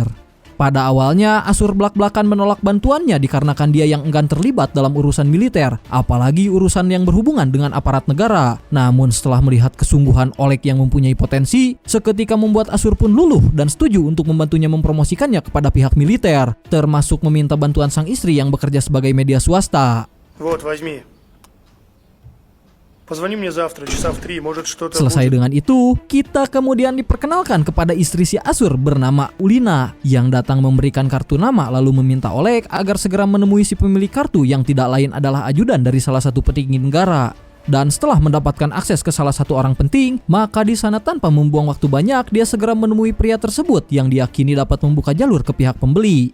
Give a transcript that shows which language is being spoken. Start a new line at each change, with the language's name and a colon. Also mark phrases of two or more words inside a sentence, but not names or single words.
Indonesian: Pada awalnya, Asur belak-belakan menolak bantuannya dikarenakan dia yang enggan terlibat dalam urusan militer, apalagi urusan yang berhubungan dengan aparat negara. Namun setelah melihat kesungguhan Oleg yang mempunyai potensi, seketika membuat Asur pun luluh dan setuju untuk membantunya mempromosikannya kepada pihak militer, termasuk meminta bantuan sang istri yang bekerja sebagai media swasta.
Russian: Вот, возьми. Позвони мне завтра, часа в 3, может что-то
Indonesian: Selesai
Russian: будет.
Indonesian: dengan itu, kita kemudian diperkenalkan kepada istri si Asur bernama Ulina yang datang memberikan kartu nama lalu meminta Oleg agar segera menemui si pemilik kartu yang tidak lain adalah ajudan dari salah satu petinggi negara. Dan setelah mendapatkan akses ke salah satu orang penting, maka di sana tanpa membuang waktu banyak dia segera menemui pria tersebut yang diyakini dapat membuka jalur ke pihak pembeli.